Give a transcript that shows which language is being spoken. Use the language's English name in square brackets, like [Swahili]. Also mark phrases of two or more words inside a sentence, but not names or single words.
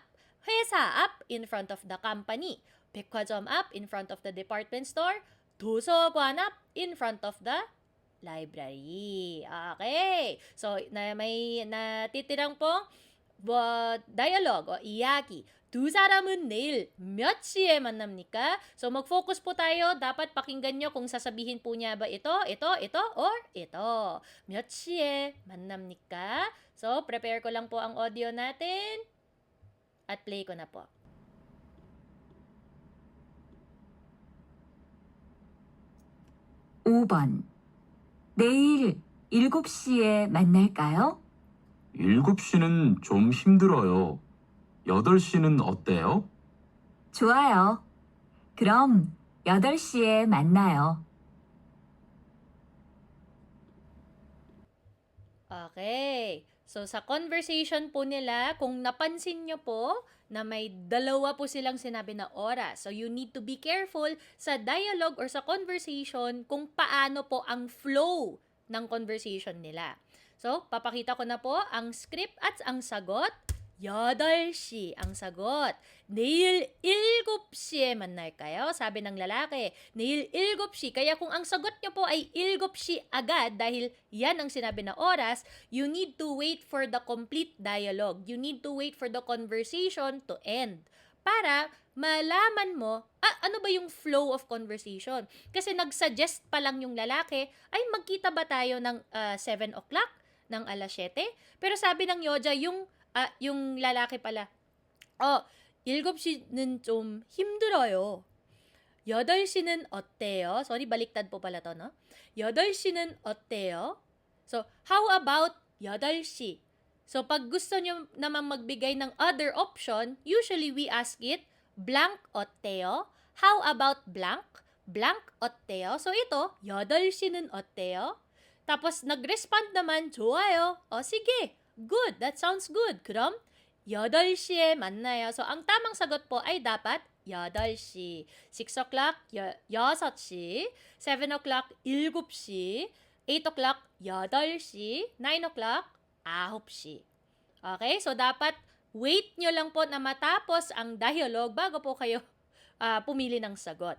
[Korean] 회사 앞, [English] in front of the company. [Korean] 백화점 앞, [English] in front of the department store. [Korean] 도서관 앞, [English] in front of the library. Okay. So, [Filipino] may natitirang pong dialogue o 이야기. [Korean] 두 사람은 내일 몇 시에 만납니까? [Filipino] So, mag-focus po tayo. Dapat pakinggan nyo kung sasabihin po niya ba ito, or ito. [Korean] 몇 시에 만납니까? [Filipino] So, prepare ko lang po ang audio natin. At play ko na po. [Korean] 5번. 내일 7시에 만날까요? 7시는 좀 힘들어요. 8시는 어때요? 좋아요. 그럼 8시에 만나요. [English] Okay. [Filipino] So, sa conversation po nila, kung napansin nyo po na may dalawa po silang sinabi na oras. [English] So, you need to be careful sa dialogue or sa conversation [Filipino] kung paano po ang [English] flow ng conversation nila. [Filipino] So, papakita ko na po ang script at ang sagot. 8시 ang sagot. [Korean] 내일 7시에 만날까요? [Filipino] Sabi ng lalaki, [Korean] 내일 7시. [Filipino] Kaya kung ang sagot nyo po ay 7시 agad, dahil yan ang sinabi na oras, [English] you need to wait for the complete dialogue. You need to wait for the conversation to end. [Filipino] Para malaman mo, ano ba yung [English] flow of conversation? [Filipino] Kasi nag-suggest pa lang yung lalaki, ay magkita ba tayo ng [English] 7 o'clock, [Filipino] ng alas 7? Pero sabi ng Yoja, yung lalaki pala, [Korean] 7시는 좀 힘들어요. 8시는 어때요? [Filipino] Sorry, baliktad po pala to, no? [Korean] 8시는 어때요? [English] So, how about 8시? So, [Filipino] pag gusto nyo naman magbigay ng [English] other option, usually we ask it, blank 어때요? How about blank? Blank 어때요? [Filipino] So, ito, [Korean] 8시는 어때요? [Filipino] Tapos, nag-respond naman, 좋아요. Sige. [English] Good, that sounds good. [Korean] 그럼 8시에 만나요. [Filipino] So, ang tamang sagot po ay dapat 8시. [English] 6 o'clock, 6시. 7 o'clock, 7시. 8 o'clock, 8시. 9 o'clock, 9시. Okay? [Filipino] So, dapat wait nyo lang po na matapos ang dialogue bago po kayo pumili ng sagot.